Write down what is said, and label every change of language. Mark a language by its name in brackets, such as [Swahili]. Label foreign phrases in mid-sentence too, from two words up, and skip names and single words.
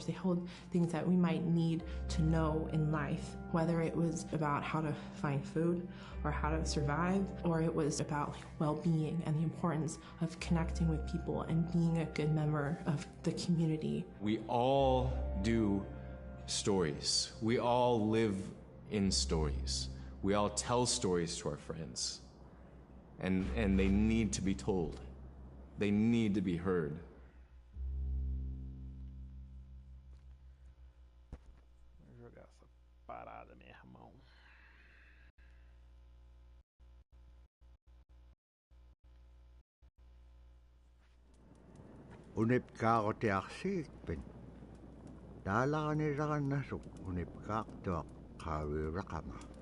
[English] They held things that we might need to know in life, whether it was about how to find food or how to survive, or it was about well-being and the importance of connecting with people and being a good member of the community. We all do stories. We all live in stories. We all tell stories to our friends. And they need to be told. They need to be heard. [Portuguese] Vou jogar essa parada, meu irmão. [Inupiaq] Unipkaaq tiaqsiikpin. Taalaaqaniraqannasuk unipkaaq tuaq qaawiuraqama.